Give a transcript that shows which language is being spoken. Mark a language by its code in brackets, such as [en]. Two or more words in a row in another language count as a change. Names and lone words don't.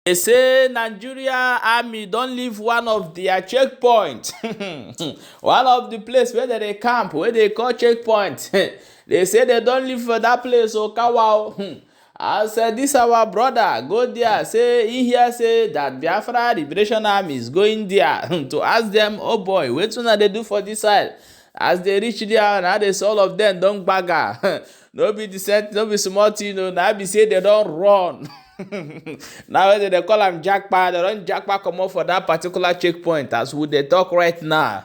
[pcm] They say Nigeria army don't leave one of their checkpoint. One of the place where they camp, where they call checkpoint. They say they don't leave for that place, so Kawao. I said this our brother go there. Say he hear say that Biafra Liberation Army is going there to ask them, oh boy, what una they do for this side? As they reach there, now they say all of them don't bagger. No be decent, no be small thing, now be say they don't run. Now they call am jackpot, they don jackpot comot for that particular checkpoint as we dey talk right now.